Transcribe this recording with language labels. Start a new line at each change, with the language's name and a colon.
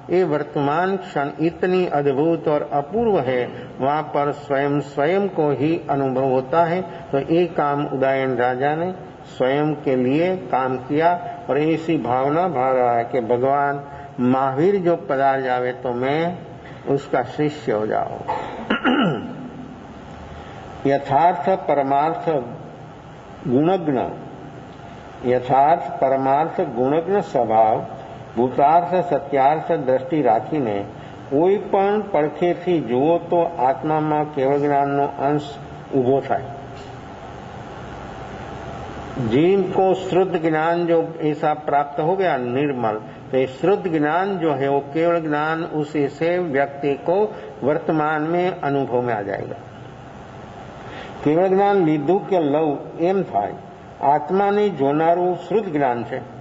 Hindi: ये वर्तमान क्षण इतनी अद्भुत और अपूर्व है, वहाँ पर स्वयं को ही अनुभव होता है। तो ये काम उदयन राजा ने स्वयं के लिए काम किया और ऐसी भावना भाव रहा है कि भगवान महावीर जो पधार जावे तो मैं उसका शिष्य हो जाऊं।
Gujarati: यथार्थ परमार्थ गुणज्ञ, यथार्थ परमार्थ गुणज्ञ स्वभाव ભૂતાર્થ સત્યાર્થ દ્રષ્ટિ રાખીને કોઈ પણ પડખેથી જુઓ તો આત્મામાં કેવળ જ્ઞાનનો અંશ ઊભો થાય।
Hindi: जीव को शुद्ध ज्ञान जो ऐसा प्राप्त हो गया निर्मल, तो ये शुद्ध ज्ञान जो है वो केवल ज्ञान, उसी से व्यक्ति को वर्तमान में अनुभव में आ जाएगा।
Gujarati: केवल ज्ञान લીધું કે લવ એમ થાય, આત્માને જોનારું શુદ્ધ જ્ઞાન છે।